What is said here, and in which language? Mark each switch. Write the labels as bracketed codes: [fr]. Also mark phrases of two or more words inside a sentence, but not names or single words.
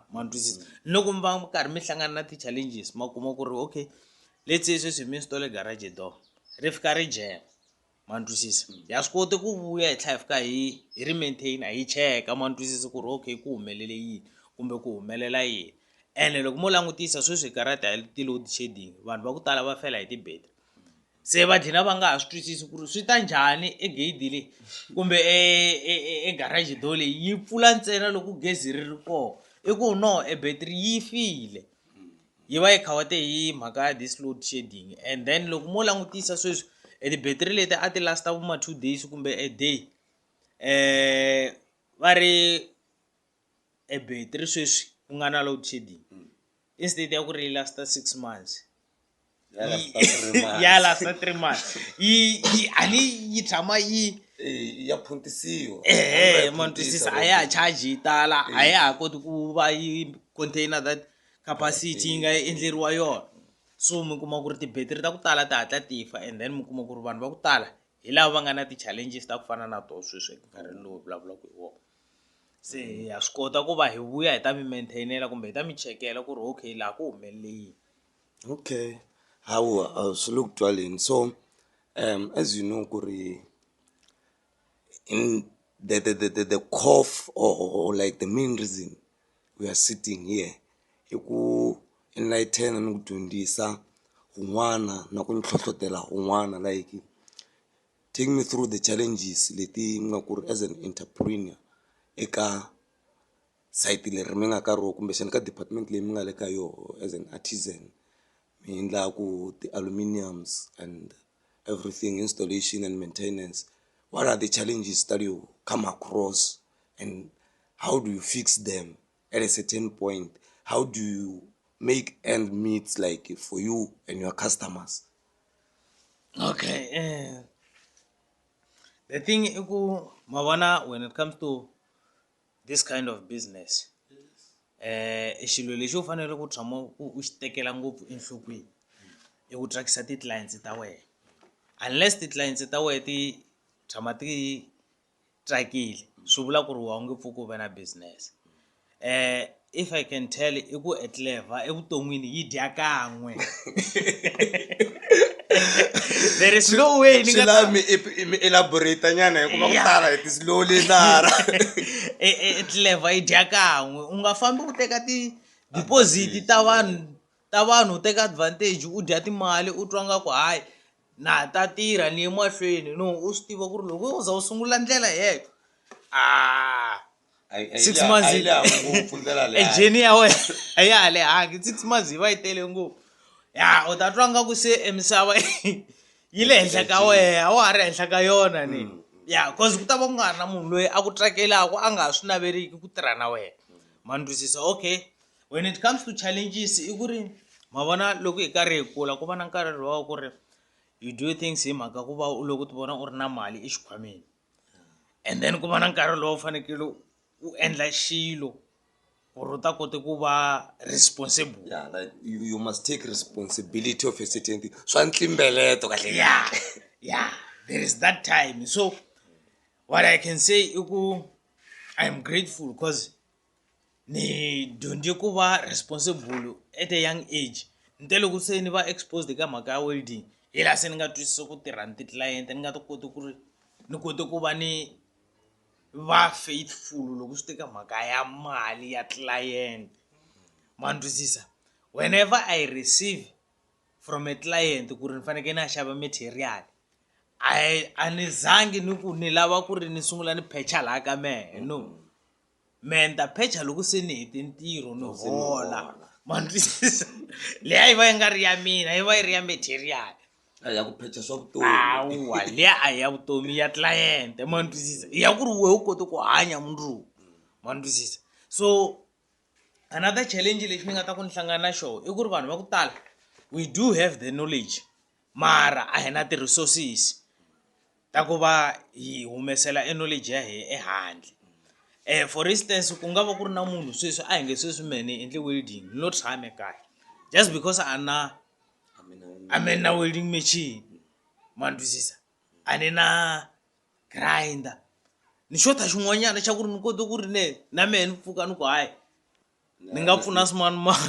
[ts] Ma ni twisisa loko mi va karhi mi hlangana na ti-challenges ma kuma ku ri okay, [en] let's say [ts] sweswi mi install [en] garage door [ts] ri fika ri jema. Ma ni twisisa ha swi koti ku vuya hi tlhela hi fika hi ri maintain hi cheka. Ma ni twisisa ku ri okay ku humelele yini kumbe ku humelela yini. Ene loko mo langutisa sweswi karata hi ti-load shedding vanhu va ku tala va fela hi ti-battery. Se va dlina va nga ha swi twisisi ku ri swi ta njhani egate leyi kumbe [en] garage door [ts] leyi yi pfula ntsena loko gezi ri ri koho. I ku no battery yi file, yi va yi khawate hi mhaka ya [en] this load shedding. And then [ts] loko mo langutisa sweswi ti-battery leti a ti last vo ma 2 days kumbe a day, va ri battery sweswi ku nga na [en] load shedding [ts] instead ya ku ri yi lasta 6 months ya lasta 3 months yi tshama yi ya phuntisiwa man twisisa a ya charge tala a ya koti ku va yi [en] container that capacity [ts] yi nga endleriwa yona. So mi kuma ku ri ti-battery ta ku tala ti hatla ti fa, [en] and then [ts] mi kuma ku ri vanhu va ku tala hi lava va nga na ti-challenges ta ku fana na toho sweswi nkarhi lowu vulavulaka hi wona. Se ha swi kota ku va hi vuya hi ta mi maintainela kumbe hi ta mi chekela ku ri okay laha ku humelele yini. Okay, hawa swi le ku twaleni. [en] So as you know [ts] ku ri [en] in the core or like the main reason we are sitting here [ts] i ku [en] enlighten [ts] ni ku dyondzisa un'wana na ku ni hlohlotela un'wana, [en] like take me through the challenges [ts] leti nga ku ri [en] as an entrepreneur [ts] eka site leri mi nga ka ro kumbe xana ka department leyi mi nga le ka yoho [en] as an artisan. [ts] Mi endla ku ti-aluminiums [en] and everything, installation and maintenance. What are the challenges that you come across and how do you fix them at a certain point? How do you make end meet like for you and your customers? Okay, the thing is, Mawana, when it comes to this kind of business, [ts] xilo lexi u fanele ku tshama u xi tekela ngopfu enhlokweni i ku tsakisa ti-clients ta wena. Unless ti-clients ta wena ti tshama ti tsakile swi vula ku ri wa nge pfuki u va na business. [en] If I can tell [ts] i ku etleva evuton'wini yi dya kan'we. [en] There is no way [ts] ni nga mi elaborate nyana hikuva ku tala hi ti-slow lenara. etleva yi dya kan'we, u nga fambi u teka ti-deposit ta vanhu u teka advantage u dya timali u twa nga ku hayi na ta tirha ni ye mahlweni. No, u swi tiva ku ri loko u za u sungula ndlela yeyo 6 months ejeni ya wena a ya ha lehangi, 6 months yi va yi tele ngopfu. Ya u ta twa nga ku se misava yi le henhla ka wena, wa ha ri henhla ka yona ni. Ya cause ku ta va ku nga ha ri na munhu loyi a ku tsakelaka a nga ha swi naveriki ku tirha na wena. Ma ni twisisa. Okay, [en] when it comes to challenges [ts] i ku ri ma vona loko hi karhi hi kula ku va na nkarhi lowa ku ri [en] you do things [ts] hi mhaka ku va loko ti vona u ri na mali exikhwameni, [en] and then [ts] ku va na nkarhi lowu u fanekele u endla xilo ku ri u ta kota ku va responsible. [en] Yeah, like you must take responsibility of a certain thing. [ts] Swa ntlimbeleto kahle. [en] Yeah, there is that time. So what I can say [ts] i ku [en] I'm grateful because [ts] ni dyondze ku va [en] responsible at a young age. [ts] Nte loko se ni va exposed ka mhaka ya welding hi laha se ni nga twisisa ku tirha ni ti-client, ni nga ti koti ku ri ni kote ku va ni va faithful loko swi teka mhaka ya mali ya client. Ma ni twisisa. [en] Whenever I receive from a client [ts] ku ri ni fanekele ni ya xava material, a ni zangi ni ku ni lava ku ri ni sungula ni pecha laha ka mehe. No, me ni ta pecha loko se ni hete ntirho ni hola. Ma ni twisisa. Leya yi va yi nga ri ya mina, yi va yi ri ya material. Ya ku phecha swa vutomi. Awa leya a hi ya vutomi ya client. Ma ni twisisa. Hi ya ku ri wehe u kote ku hanya mundzuku. Ma ni twisisa. [en] So another challenge [ts] lexi ni nga ta ku ni hlangana na xona i ku ri vanhu va ku tala [en] we do have the knowledge [ts] mara a hi na ti-resources ta ku va hi humesela e knowledge ya hina ehandle. [en] For instance [ts] ku nga va ku ri na munhu sweswi a hi nge sweswi mehe ni endle welding ni lo tshame kaya [en] just because [ts] a ni na [en] welding machine. [ts] Ma ni twisisa. A ni na grinder, ni xota xin'wanyana xa ku ri ni kote ku ri na mehe ni pfuka ni ku hayi ni nga pfuna swimanimani.